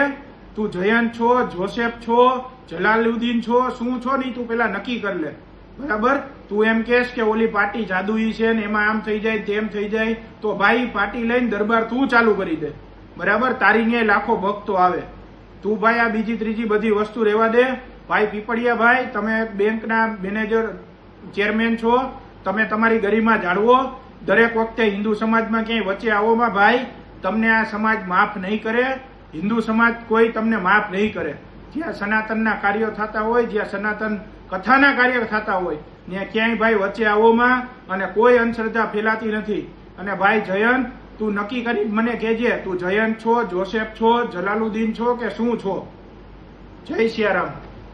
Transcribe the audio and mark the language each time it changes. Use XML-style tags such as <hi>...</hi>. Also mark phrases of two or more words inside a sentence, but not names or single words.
<gu>તૂ જયંત છો, જોસેફ છો, જલાલુદ્દીન છો, શું છો નહીં તૂ પેલા નક્કી કર લે, બરાબર। તૂ એમ કહેશ કે ઓલી પાર્ટી જાદુઈ છે ને એમાં આમ થઈ જાય તેમ થઈ જાય તો ભાઈ પાર્ટી લઈને દરબાર તૂ ચાલૂ કરી દે, બરાબર। તારી ન્યાય લાખો ભક્તો આવે। તૂ ભાઈ આ બીજી ત્રીજી બધી વસ્તુ રેવા દે। ભાઈ પીપડિયા ભાઈ, તમે બેંકના</gu> <en>manager chairman</en> <gu>છો, તમે તમારી ગરિમા જાળવો। દરેક વખતે હિંદૂ સમાજમાં ક્યાંય વચ્ચે આવોમાં ભાઈ તમને આ સમાજ માફ નહીં કરે, હિંદૂ સમાજ કોઈ તમને માફ નહીં કરે। જ્યાં સનાતનના કાર્યો થતા હોય, જ્યાં સનાતન કથાના કાર્ય થતા હોય ત્યાં ક્યાંય ભાઈ વચ્ચે આવોમાં અને કોઈ અંધશ્રદ્ધા ફેલાતી નથી। અને ભાઈ જયંત, તૂ નક્કી કરી મને કહેજે તૂ જયંત છો, જોસેફ છો, જલાલુદ્દીન છો કે શું છો। જય સિયારામ।</gu>